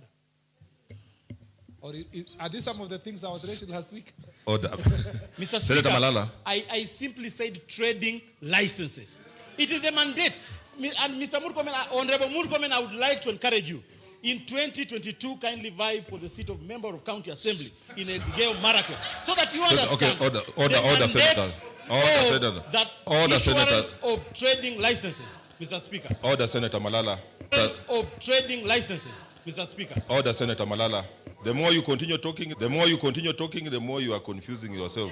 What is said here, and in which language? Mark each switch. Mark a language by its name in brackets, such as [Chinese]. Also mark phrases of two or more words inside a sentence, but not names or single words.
[English] Or are these some of the things I was raising last week? Order. Mr. Speaker, Senator Malala. I simply said trading licenses. It is the mandate. And Mr. Murkomen, Honorable Murkomen, I would like to encourage you. in 2022 kindly vie for the seat of member of county assembly in Elgeyo Marakwet, so that you understand Order, senators. Order, senators. Of trading licenses, Mr. Speaker. Order, Senator Malala. Of trading licenses, Mr. Speaker. Order, Senator Malala. The more you continue talking, the more you are confusing yourself.